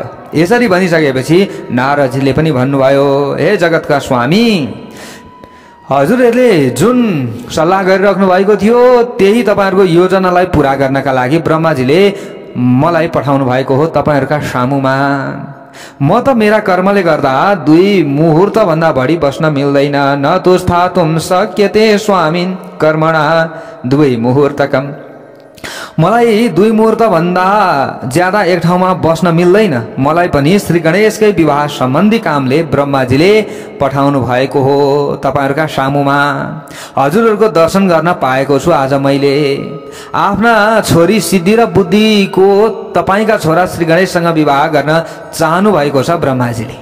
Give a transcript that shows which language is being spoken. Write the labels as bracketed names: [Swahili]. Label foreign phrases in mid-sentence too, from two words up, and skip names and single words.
[Nepali] यसरी भनिसकेपछि नारदजीले पनि भन्नुभयो, हे जगतका स्वामी, हजुरहरूले जुन सल्लाह गरिराख्नु भएको थियो त्यही तपाईँहरूको योजनालाई पुरा गर्नका लागि ब्रह्माजीले मलाई पठाउनु भएको हो तपाईँहरूका सामुमा। म त मेरा कर्मले गर्दा 2 मुहुर्त भन्दा बढी बस्न मिल्दैन। [Sanskrit] न तुस्थातुं शक्यते स्वामिन् कर्मणा 2 मुहुर्तकम्। [Nepali] मलाई 2 मुहुर्त भन्दा ज्यादा एक ठाउँमा बस्न मिल्दैन। मलाई पनि श्री गणेशकै विवाह सम्बन्धी कामले ब्रह्माजीले पठाउनु भएको हो तपाईहरुका सामुमा। हजुरहरुको दर्शन गर्न पाएको छु आज मैले। आफ्ना छोरी सिद्धि र बुद्धिको तपाईका छोरा श्री गणेशसँग विवाह गर्न चाहनु भएको छ ब्रह्माजीले।